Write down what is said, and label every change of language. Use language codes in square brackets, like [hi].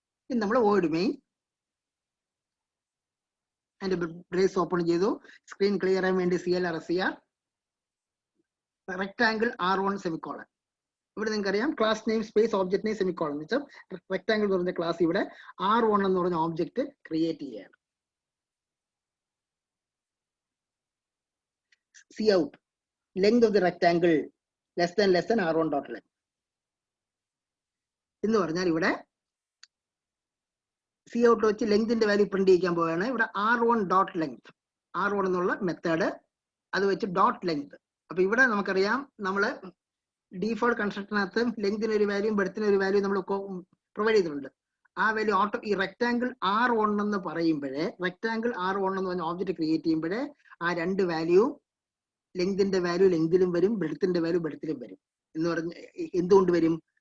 [ml] ഇനി നമ്മൾ void main അതിന്റെ ബ്രേസ് ഓപ്പൺ ചെയ്തു. സ്ക്രീൻ ക്ലിയർ ആകാൻ വേണ്ടി CLR റെക്ടാങ്കിൾ R1 സെമിക്കോളൻ. ഇവിടെ നിങ്ങൾക്ക് അറിയാം class name space object name semicolon എന്ന് വെച്ചാൽ റെക്ടാങ്കിൾ എന്ന് പറഞ്ഞ ക്ലാസ് ഇവിടെ R1 എന്ന് പറഞ്ഞ ഓബ്ജക്ട് ക്രിയേറ്റ് ചെയ്യാണ്. [en] Cout length of the rectangle less than R1 dot length [ml] എന്ന് പറഞ്ഞാൽ ഇവിടെ Cout വെച്ച് ലെങ്തിന്റെ വാല്യൂ പ്രിന്റ് ചെയ്യിക്കാൻ പോവുകയാണ്. ഇവിടെ R1 ഡോട്ട് ലെങ്ത്, R1 എന്നുള്ള മെത്തേഡ്, അത് വെച്ച് ഡോട്ട് ലെങ്ത്. അപ്പൊ ഇവിടെ നമുക്കറിയാം നമ്മൾ ഡീഫോൾട്ട് കൺസ്ട്രക്ടറിനകത്ത് ലെങ്തിന് ഒരു വാല്യൂ ബ്രെഡ്ത്തിന് ഒരു വാല്യൂ നമ്മൾ പ്രൊവൈഡ് ചെയ്തിട്ടുണ്ട്. ആ വാല്യൂ ഈ റെക്ടാങ്കിൾ R1 എന്ന് പറയുമ്പോഴേ, റെക്ടാങ്കിൾ R1 എന്ന് പറഞ്ഞ ഓബ്ജക്ട് ക്രിയേറ്റ് ചെയ്യുമ്പോഴേ ആ രണ്ട് വാല്യൂ, ലെങ്തിന്റെ വാല്യൂ ലെങ്തിലും വരും, ബ്രെഡ്ത്തിന്റെ വാല്യൂ ബ്രെഡ്ത്തിലും വരും എന്ന് പറഞ്ഞ് എന്തുകൊണ്ട് വരും?